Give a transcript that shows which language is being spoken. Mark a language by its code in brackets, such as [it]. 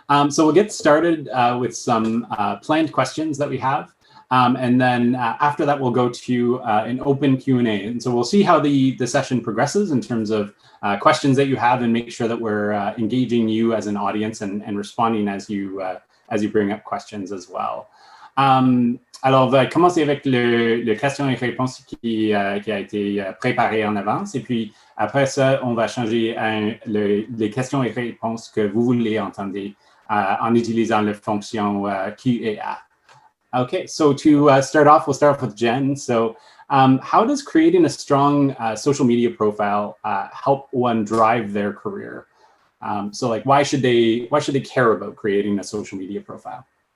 [en] So we'll get started with some planned questions that we have. And then after that, we'll go to an open Q&A. And so we'll see how the session progresses in terms of questions that you have and make sure that we're engaging you as an audience and responding as you bring up questions as well. [fr] Alors, on va commencer avec le questions et réponses qui a été préparé en avance. Et puis, après ça, on va changer les questions et réponses que vous voulez entendre en utilisant la fonction Q&A. [en] Okay, so to start off, we'll start off with Jen. So how does creating a strong social media profile help one drive their career? So like, why should they care about creating a social media profile?